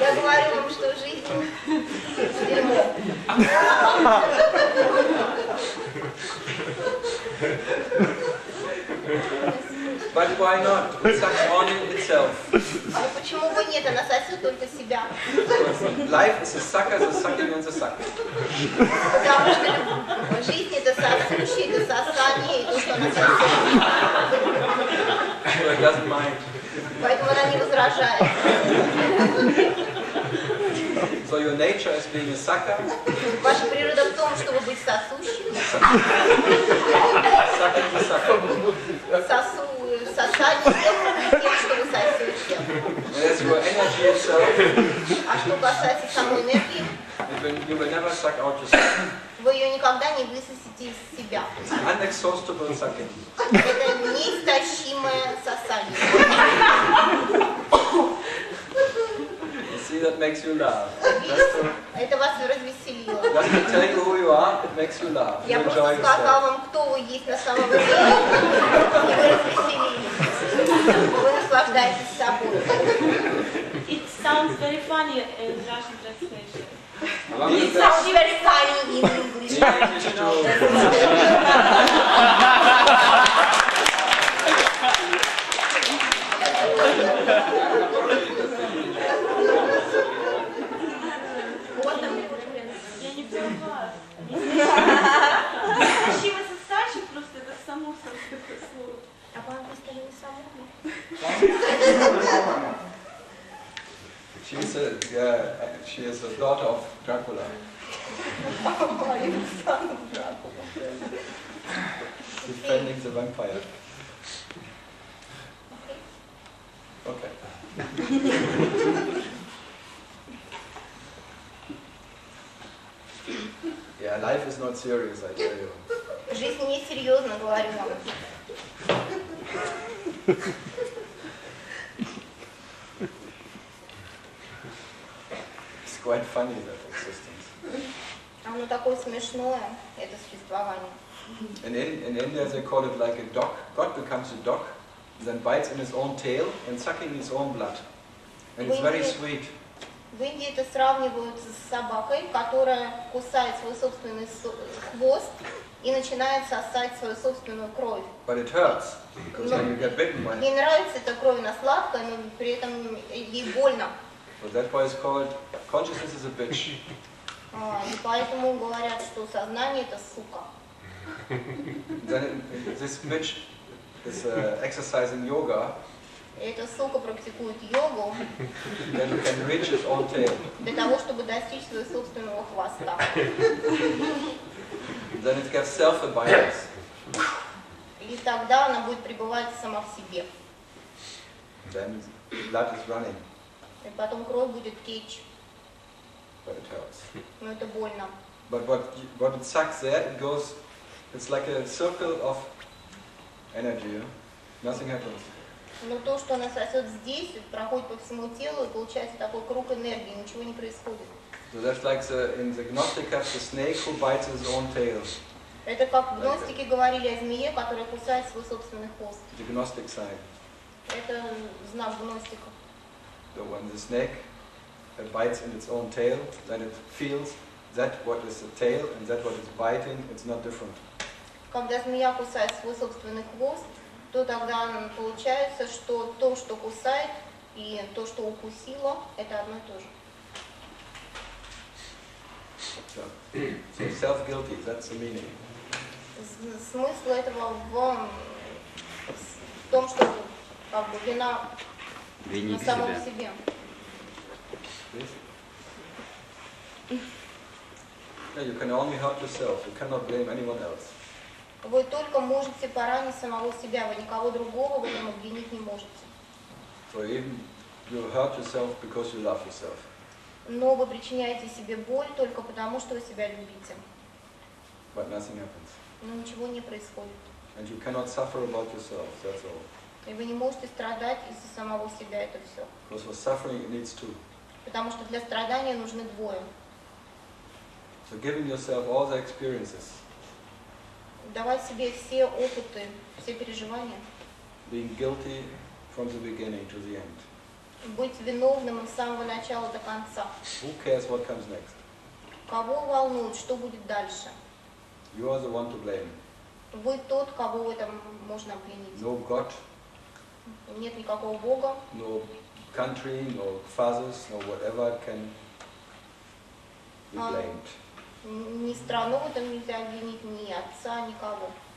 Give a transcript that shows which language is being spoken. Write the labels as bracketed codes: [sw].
[ru] Я говорю вам, что жизнь дерьмо. [en] But why not? It sucks only itself. [ru] Ну почему бы нет, она сосет только себя. [en] Life is a sucker, the sucking and the sucking. [ru] Потому что жизнь это сосущее, это сосание и то, что она сосет. [en] So it doesn't mind. [ru] Поэтому она не возражает. [en] So your nature is being a sucker. [ru] Ваша природа в том, чтобы быть сосущим. [en] Sucking the sucker. [ru] Сосание тем, что вы сосете. [en] As your energy itself, [ru] А что касается самой энергии, [en] you will never suck out yourself. [ru] вы ее никогда не высосите из себя. [en] It's unexhaustible sucking. [ru] Это неистощимое сосание. [en] You see, that makes you laugh. [ru] Это вас развеселило. [en] Just to tell you who you are, it makes you laugh. You [ru] Я [en] enjoy [ru] просто сказал вам, кто вы есть на самом деле, и вы развеселились. Вы наслаждаетесь собой. [en] It sounds very funny in Russian translation. It sounds very funny in English. English too. [ru] Вот там. Я не поняла. Красиво сосачек, просто это само собой такое слово. А по-английски не само. [en] She is a daughter of Dracula. Defending the vampire. Okay. Yeah, life is not serious, I tell you. [ru] Жизнь несерьезно, говорю вам. [en] It's quite funny, that existence. [ru] Оно такое смешное, это существование. [en] In India they call it like a dog. God becomes a dog, then bites in his own tail and sucking his own blood. And it's very sweet. [ru] В Индии это сравнивают с собакой, которая кусает свой собственный хвост и начинает сосать свою собственную кровь. [en] But it hurts, because when you get bitten by it. [ru] Ей нравится эта кровь, она сладкая, но при этом ей больно. [en] So that's why it's called consciousness is a bitch. [ru] И поэтому говорят, что сознание это сука. [en] Then this bitch is exercising yoga. [ru] Эта сука практикует йогу [en] Then you can reach his own tail. [ru] для того, чтобы достичь своего собственного хвоста. [en] Then it gets self-awareness. [ru] И тогда она будет пребывать сама в себе. [en] Then blood is running, [ru] И потом кровь будет течь, [en] but it hurts. [ru] но это больно. [en] But what it sucks there, it goes, it's like a circle of energy. Yeah? Nothing happens. [ru] Но то, что она сосет здесь, проходит по всему телу, и получается такой круг энергии, ничего не происходит. [en] So that's like in the Gnostic have the snake who bites his own tail. [ru] Это как гностики говорили о змее, которая кусает свой собственный хвост. [en] The Gnostic side. [ru] Это знак гностиков. [en] So when the snake bites in its own tail, then it feels that what is the tail and that what is biting, it's not different. [ru] Когда змея кусает свой собственный хвост, то тогда получается, что то, что кусает, и то, что укусило, это одно и то же. [en] So self-guilty, that's the meaning. [ru] Смысл этого в том, что как бы вина на самом себе. [en] Yeah, you can only hurt yourself. You cannot blame anyone else. [ru] Вы только можете поранить самого себя, вы никого другого в этом обвинить не можете. [en] So even you hurt yourself because you love yourself. [ru] Но вы причиняете себе боль только потому, что вы себя любите. [en] But nothing happens. [ru] Но ничего не происходит. [en] And you cannot suffer about yourself, that's all. [ru] И вы не можете страдать из-за самого себя, это все. [en] Because for suffering it needs two. [ru] Потому что для страдания нужны двое. [en] So giving yourself all the experiences, [ru] Давать себе все опыты, все переживания. [en] being guilty from the beginning to the end. [ru] Быть виновным с самого начала до конца. [en] Who cares what comes next? [ru] Кого волнует, что будет дальше? [en] You are the one to blame. [ru] Вы тот, кого в этом можно обвинить. [en] No God, [ru] Нет никакого Бога, [en] no country, no fathers, no whatever can be blamed. [ru] ни страну в этом нельзя обвинить, ни отца, никого.